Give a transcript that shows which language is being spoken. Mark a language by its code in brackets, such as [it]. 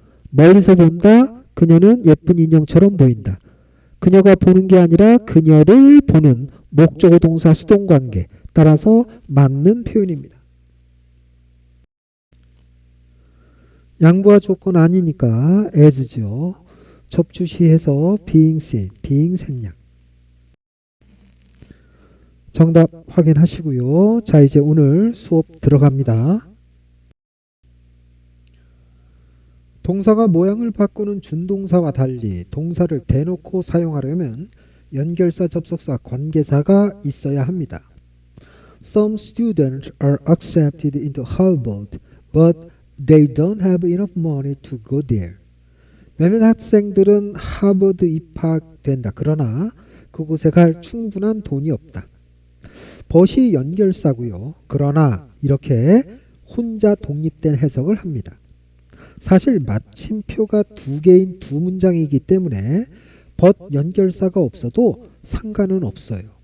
[ko] 멀리서 본다, 그녀는 예쁜 인형처럼 보인다. 그녀가 보는 게 아니라 그녀를 보는 목적어 동사 수동관계, 따라서 맞는 표현입니다. 양보와 조건 아니니까 as죠. 접주시해서 being seen, being 생략. 정답 확인하시고요. 자, 이제 오늘 수업 들어갑니다. 동사가 모양을 바꾸는 준동사와 달리 동사를 대놓고 사용하려면 연결사, 접속사, 관계사가 있어야 합니다. [en] Some students are accepted into Harvard, but they don't have enough money to go there. [ko] 몇몇 학생들은 하버드 입학된다. 그러나 그곳에 갈 충분한 돈이 없다. but이 연결사고요. 그러나 이렇게 혼자 독립된 해석을 합니다. 사실 마침표가 두 개인 두 문장이기 때문에 but 연결사가 없어도 상관은 없어요.